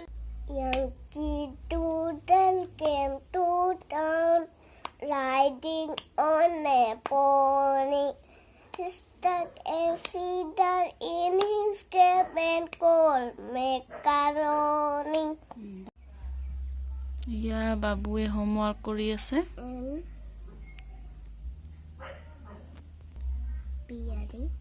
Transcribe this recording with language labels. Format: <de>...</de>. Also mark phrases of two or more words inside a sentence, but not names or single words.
<en>Yankee Doodle came to town, riding on a pony. He stuck a feeder in his cap and called macaroni.</en> <as>ইয়া বাবুৱে হোমৱৰ্ক কৰি আছে</as> <en>Beardy.</en>